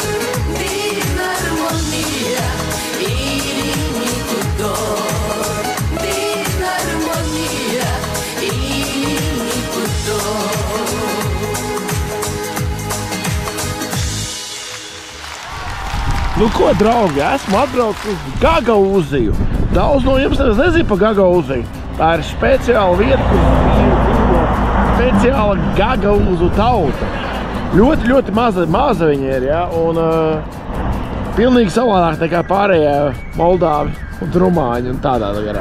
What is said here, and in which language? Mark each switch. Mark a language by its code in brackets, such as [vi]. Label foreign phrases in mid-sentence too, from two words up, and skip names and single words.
[ro] Din armonia inimii cu dor. Din armonia inimii cu dor. [lv] Nu ko, draugi, esmu atbraucis uz Gagaūziju. Daudz no jums nezina par Gagaūziju. Tā ir speciāla vieta, kur dzīvo speciāla Gagaūzu tauta. Ļoti maza viņa ir, ja, un pilnīgi savādāk nekā pārējie Moldāvi un Rumāņi un tādā garā.